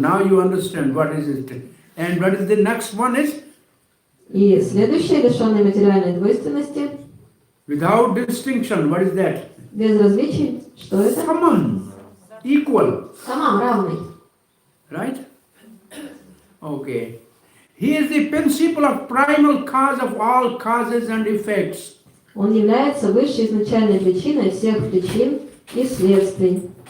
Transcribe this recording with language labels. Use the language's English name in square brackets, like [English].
[English] Now you understand what is it. And what is the next one is? [Russian] И следующее, лишенный материальной двойственности. [English] Without distinction. What is that? [Russian] Без различий. Что это? [English] Saman. Equal. [Russian] Самам, равный. [English] Right? Okay. He is the principle of primal cause of all causes and effects. [Russian] Он является высшей изначальной причиной всех причин и следствий.